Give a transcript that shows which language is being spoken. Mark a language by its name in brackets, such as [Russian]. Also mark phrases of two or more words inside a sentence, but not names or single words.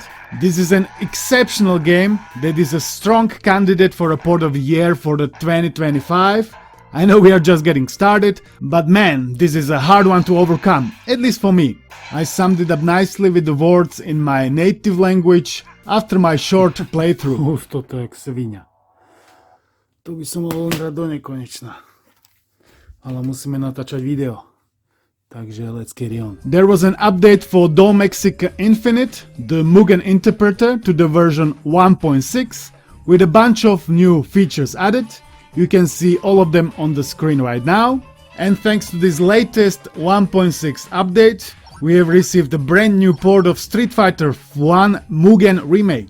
[English] This is an exceptional game that is a strong candidate for a port of the year for the 2025. I know we are just getting started, but man, this is a hard one to overcome, at least for me. I summed it up nicely with the words in my native language after my short playthrough. [Slovak] Husto to jak svinia. Tu by som mohol hrať do nekonečna. Ale musíme natáčať video. [English] Takže let's get on. There was an update for Dolmexica Infinite, the Mugen interpreter, to the version 1.6 with a bunch of new features added. You can see all of them on the screen right now. And thanks to this latest 1.6 update, we have received a brand new port of Street Fighter 1 Mugen Remake.